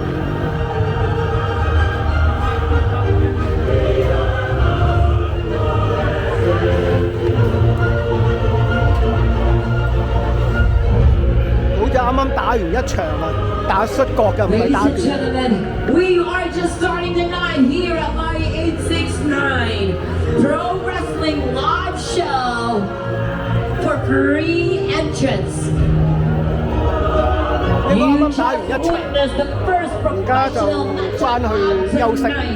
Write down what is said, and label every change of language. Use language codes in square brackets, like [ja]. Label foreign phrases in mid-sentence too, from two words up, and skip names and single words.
[yue] 好似啱啱打完一場啊，打摔角嘅，唔係打拳。 [en] We are just starting tonight here at Line 869 Pro Wrestling Live Show for free entrance. You just witnessed the first professional matchup of tonight.